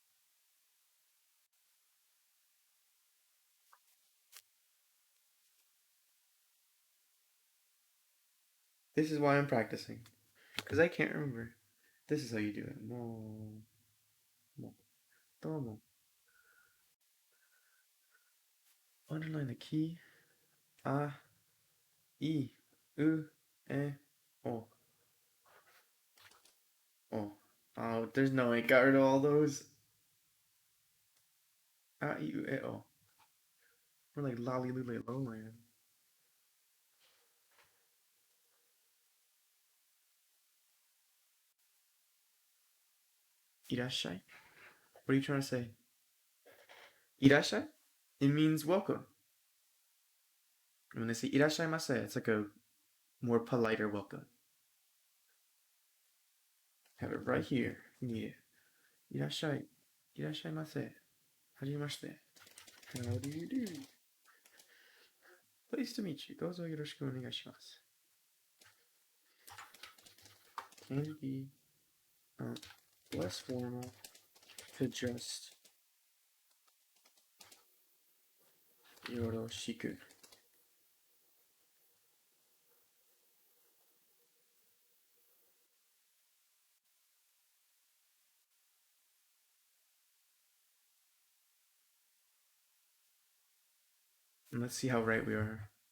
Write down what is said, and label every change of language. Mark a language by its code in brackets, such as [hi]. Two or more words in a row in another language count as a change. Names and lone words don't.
[en] This is why I'm practicing. Because I can't remember. This is how you do it. More. Domo. Underline the key. [ja] あ。い。う。え。お. [en] Oh, there's no way. Got rid of all those. [ja] あ。い。う。え。お. [en] We're like lolly lily lowland. [ja] Irashai? [en] What are you trying to say? Irashai? It means welcome. When they say irashaimase, it's like a more politer welcome. Have it right here. You need it. [ja] Irashai. いらっしゃいませ。はじめまして. [en] How do you do? Pleased to meet you. [ja] どうぞよろしくお願いします. [en] Can be less formal to just yoroshiku. And let's see how right we are.